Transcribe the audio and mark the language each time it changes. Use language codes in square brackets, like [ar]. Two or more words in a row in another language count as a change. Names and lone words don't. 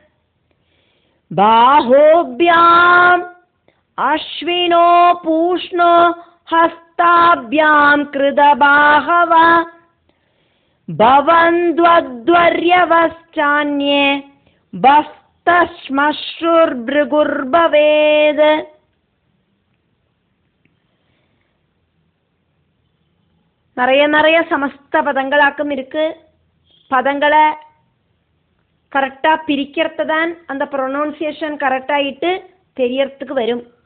[sa] ബാഹോഭ്യാം അശ്വിനോ പൂഷ്ണോ ഹസ്താഭ്യാം കൃത ബാഹവഃ. ഭവന്ധ്വധ്വർയവശ്ചാന്യേ ബസ്ത ശ്മശ്രുർഭൃഗുർഭവേത്. [ta] நிறைய சமஸ்த பதங்களாக்கும் இருக்கு. பதங்களை கரெக்டா பிரிக்கிறது தான் அந்த ப்ரொனவுன்சியேஷன் கரெக்டாயிட்டு தெரியறதுக்கு வரும்.